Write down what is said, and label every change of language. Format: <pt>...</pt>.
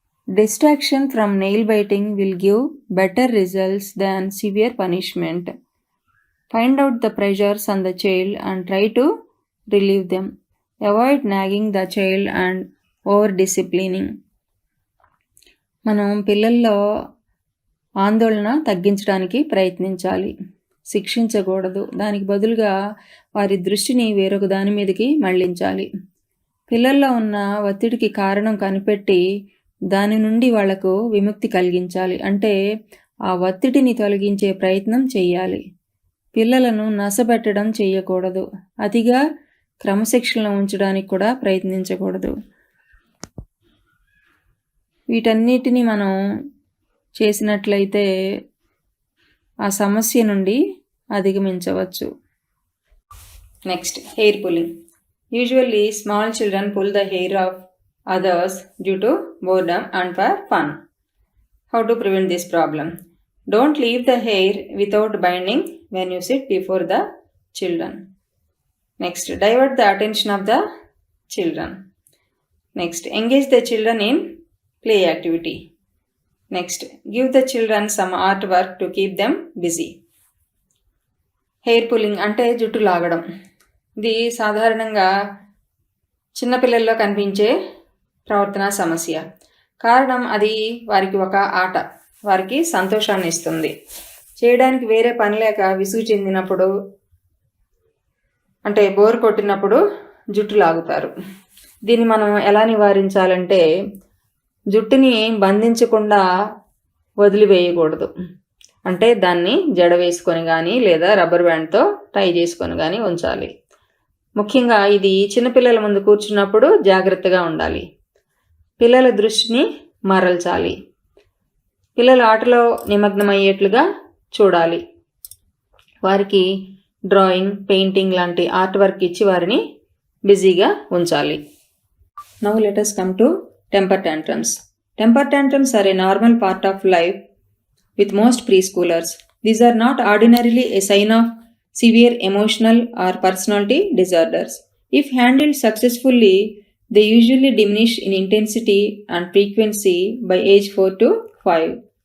<en>Distraction from nail biting will give better results than severe punishment. Find out the pressures on the child and try to relieve them. Avoid nagging the child and over disciplining.</en> <te>మనం పిల్లల్లో ఆందోళన తగ్గించడానికి ప్రయత్నించాలి, శిక్షించకూడదు. దానికి బదులుగా వారి దృష్టిని వేరొక దాని మీదకి మళ్లించాలి. పిల్లల్లో ఉన్న ఒత్తిడికి కారణం కనిపెట్టి దాని నుండి వాళ్లకు విముక్తి కలిగించాలి. అంటే ఆ ఒత్తిడిని తొలగించే ప్రయత్నం చెయ్యాలి. పిల్లలను నసబెట్టడం చెయ్యకూడదు. అతిగా క్రమశిక్షణలో ఉంచడానికి కూడా ప్రయత్నించకూడదు. వీటన్నిటిని మనం చేసినట్లయితే ఆ సమస్య నుండి అధిగమించవచ్చు.</te> <en>Next, hair pulling. Usually small children pull the hair of others due to boredom and for fun. How to prevent this problem? Don't leave the hair without binding when you sit before the children. Next, divert the attention of the children. Next, engage the children in play activity. Next, give the children some artwork to keep them busy.</en> <te>Hair pulling అంటే జుట్టు లాగడం. ఇది సాధారణంగా చిన్నపిల్లల్లో కనిపించే ప్రవర్తన సమస్య. కారణం అది వారికి ఒక ఆట, వారికి సంతోషాన్ని ఇస్తుంది. చేయడానికి వేరే పని లేక విసుగు చెందినప్పుడు, అంటే బోర్ కొట్టినప్పుడు జుట్టు లాగుతారు. దీన్ని మనం ఎలా నివారించాలంటే జుట్టుని బంధించకుండా వదిలివేయకూడదు. అంటే దాన్ని జడ వేసుకొని కానీ లేదా రబ్బర్ బ్యాండ్తో టై చేసుకొని కానీ ఉంచాలి. ముఖ్యంగా ఇది చిన్నపిల్లల ముందు కూర్చున్నప్పుడు జాగ్రత్తగా ఉండాలి. పిల్లల దృష్టిని మరల్చాలి. పిల్లల ఆటలో నిమగ్నమయ్యేట్లుగా చూడాలి. వారికి డ్రాయింగ్, పెయింటింగ్ లాంటి ఆర్ట్ వర్క్ ఇచ్చి వారిని బిజీగా ఉంచాలి.</te> <en>Now let us come to temper tantrums. Temper tantrums are a normal part of life with most preschoolers. These are not ordinarily a sign of severe emotional or personality disorders. If handled successfully, they usually diminish in intensity and frequency by age 4 to 5.</en>